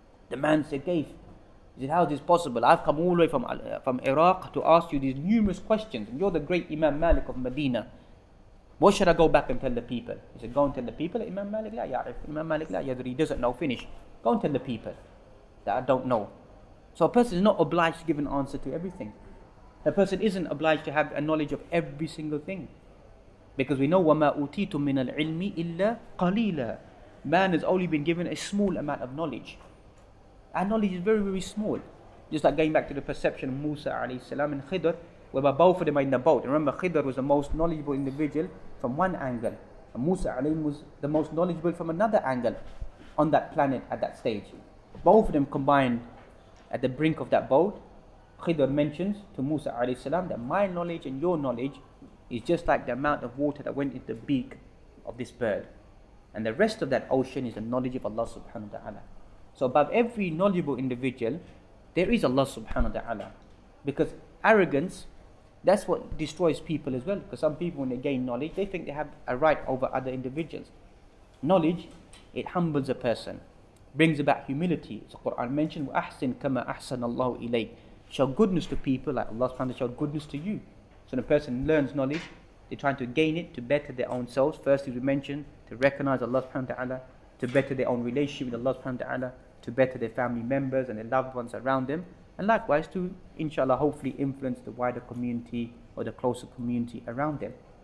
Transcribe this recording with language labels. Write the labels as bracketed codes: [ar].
[en] The man said, Gaif, he said, how is this possible? I've come all the way from Iraq to ask you these numerous questions, and you're the great Imam Malik of Medina. What should I go back and tell the people? He said, go and tell the people that Imam Malik [ar] la ya'rif, [en] Imam Malik [ar] la yadri, [en] he doesn't know, finish. Go and tell the people that I don't know. So a person is not obliged to give an answer to everything. A person isn't obliged to have a knowledge of every single thing. Because we know, [ar] وَمَا أُوتِيتُم مِّنَ الْعِلْمِ إِلَّا قَلِيلًا. [en] Man has only been given a small amount of knowledge. Our knowledge is very, very small. Just like going back to the perception of Musa alayhi salam and Khidr, whereby both of them are in the boat. And remember, Khidr was the most knowledgeable individual from one angle, and Musa alayhi was the most knowledgeable from another angle on that planet at that stage. Both of them combined at the brink of that boat. Khidr mentions to Musa alayhi salam that my knowledge and your knowledge is just like the amount of water that went into the beak of this bird. And the rest of that ocean is the knowledge of Allah subhanahu wa ta'ala. So above every knowledgeable individual, there is Allah subhanahu wa ta'ala. Because arrogance, that's what destroys people as well. Because some people, when they gain knowledge, they think they have a right over other individuals. Knowledge, it humbles a person, brings about humility. So Quran mentioned, [ar] وَأَحْسِنْ كَمَا أَحْسَنَ اللَّهُ إِلَيْكَ. [en] Show goodness to people like Allah subhanahu wa ta'ala showed goodness to you. So when a person learns knowledge, they're trying to gain it to better their own selves. First, as we mentioned, to recognize Allah subhanahu wa ta'ala, to better their own relationship with Allah subhanahu wa ta'ala, to better their family members and their loved ones around them, and likewise to, inshallah, hopefully influence the wider community or the closer community around them.